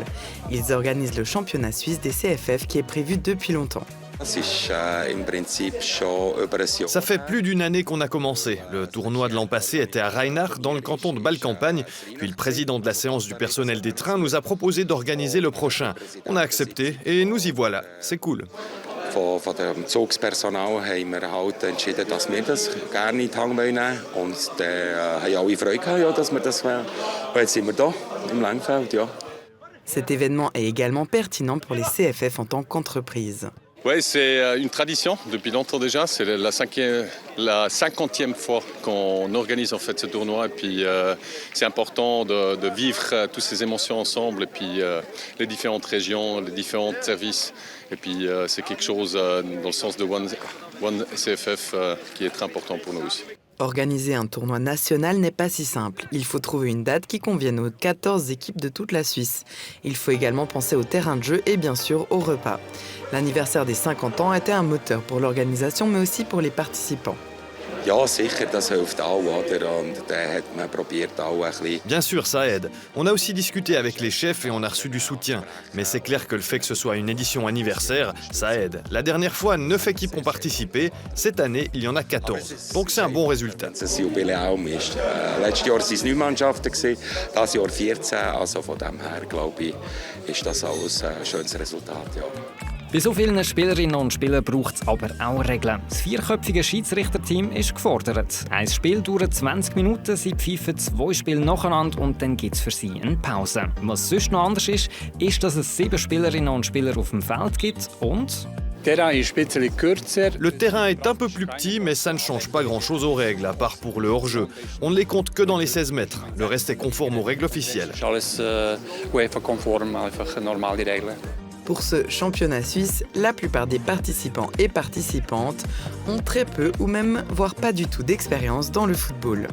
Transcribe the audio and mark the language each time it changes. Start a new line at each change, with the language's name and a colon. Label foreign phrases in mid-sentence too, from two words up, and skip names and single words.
French: Ils organisent le championnat suisse des CFF qui est prévu depuis longtemps. Ça fait plus d'une année qu'on a commencé. Le tournoi de l'an passé était à Reinach, dans le canton de Bâle-Campagne. Puis le président de la séance du personnel des trains nous a proposé d'organiser le prochain. On a accepté et nous y voilà. C'est cool.
German: Von dem Zugspersonal haben wir halt entschieden, dass wir das gerne in die Hand nehmen wollen. Und dann haben alle Freude gehabt, ja, dass wir das wollen. Und jetzt sind wir hier, im Lengfeld, ja.
French: Cet événement est également pertinent pour les CFF en tant qu'entreprise. Oui, c'est une tradition depuis longtemps déjà. C'est la 50e fois qu'on organise en fait ce tournoi. Et puis c'est important de vivre toutes ces émotions ensemble. Et puis les différentes régions, les différents services. Et puis c'est quelque chose dans le sens de One CFF qui est très important pour nous aussi. Organiser un tournoi national n'est pas si simple. Il faut trouver une date qui convienne aux 14 équipes de toute la Suisse. Il faut également penser au terrain de jeu et bien sûr au repas. L'anniversaire des 50 ans était un moteur pour l'organisation mais aussi pour les participants.
German: Ja, sicher, das hilft auch, oder? Und dann hat man probiert auch ein bisschen.
French: Bien sûr, ça aide. On a aussi discuté avec les chefs et on a reçu du soutien. Mais c'est clair que le fait que ce soit une édition anniversaire, ça aide. La dernière fois, 9 équipes ont participé. Cette année, il y en a 14. Donc c'est un bon résultat.
German: Das Jubiläum ist, letztes Jahr waren es 9 Mannschaften, dieses Jahr 14. Also von dem her, glaube ich, ist das alles ein schönes Resultat, ja. Bei so vielen Spielerinnen und Spielern braucht es aber auch Regeln. Das vierköpfige Schiedsrichterteam ist gefordert. Ein Spiel dauert 20 Minuten, sie pfeifen 2 Spiele nacheinander und dann gibt es für sie eine Pause. Was sonst noch anders ist, dass es 7 Spielerinnen und Spieler auf dem Feld gibt und...
French: Le terrain est un peu plus petit, mais ça ne change pas grand-chose aux règles, à part pour le hors-jeu. On ne les compte que dans les 16 mètres. Le reste est conforme aux règles officielles. Pour ce championnat suisse, la plupart des participants et participantes ont très peu ou même voire pas du tout d'expérience dans le football.